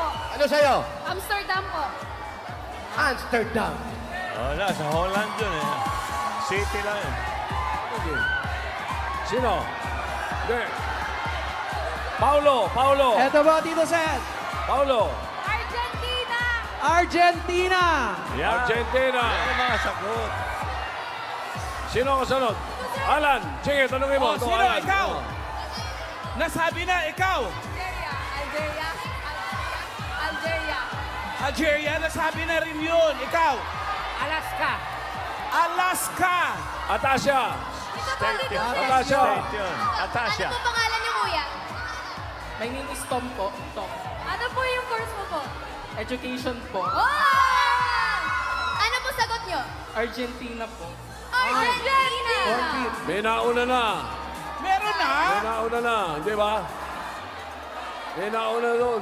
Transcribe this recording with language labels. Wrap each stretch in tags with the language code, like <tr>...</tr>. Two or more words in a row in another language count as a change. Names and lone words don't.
<tl>Ano sa'yo? Amsterdam po. Amsterdam. Wala, sa Holland yun eh. City lang yun. Sino? Hindi. Paulo. Eto ba, Tito Sen? Paulo. Argentina. Argentina.</tl> <en>Yeah.</en> <tl>Argentina. Ano mga sagot? Sino ang kasunod? Alan. Sige, tanungin mo. Sino? Alan. Ikaw. Nasabi na, ikaw. Algeria, nasabi na rin yun. Ikaw. Alaska. Atasha. State yun. Atasha. State yun. Atasha. Ano po pangalan niyo, kuya?</tl> <en>My name is Tom po. Tom.</en> <tl>Ano po yung course mo po? Education po. Oh! Ano po sagot niyo? Argentina po. Argentina! May nauna na. Meron na. May nauna na. Di ba? May nauna doon.</tl>